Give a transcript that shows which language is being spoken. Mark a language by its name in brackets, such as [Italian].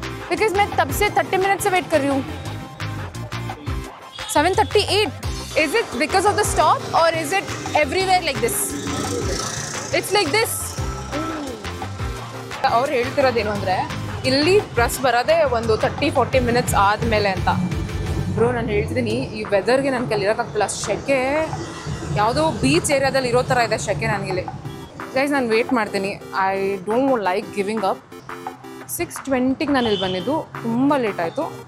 [English] Because [Hindi] मैं तब से 30 मिनट से वेट कर रही हूँ. [English] 7:38. Is it because of the stop or is it everywhere like this? It's like this. [Kannada] ಅವ್ರು ಹೇಳ್ತಿರೋದೇನು ಅಂದರೆ ಇಲ್ಲಿ ಬಸ್ ಬರೋದೇ ಒಂದು 30-40 ಮಿನಿಟ್ಸ್ ಆದಮೇಲೆ ಅಂತ. ಬ್ರೋ ನಾನು ಹೇಳ್ತಿದ್ದೀನಿ, ಈ ವೆದರ್ಗೆ ನನ್ನ ಕೈಲಿ ಇರೋಕ್ಕಾಗ್ತಿಲ್ಲ. ಶೆಕೆ ಯಾವುದೋ ಬೀಚ್ ಏರಿಯಾದಲ್ಲಿ ಇರೋ ಥರ ಇದೆ ಶೆಕೆ ನನಗಿಲ್ಲಿ. ಗೈಸ್ ನಾನು ವೇಟ್ ಮಾಡ್ತೀನಿ. [English] I don't like giving up. [Kannada] 6:20ಗೆ ನಾನು ಇಲ್ಲಿ ಬಂದಿದ್ದು, ತುಂಬ ಲೇಟ್ ಆಯಿತು.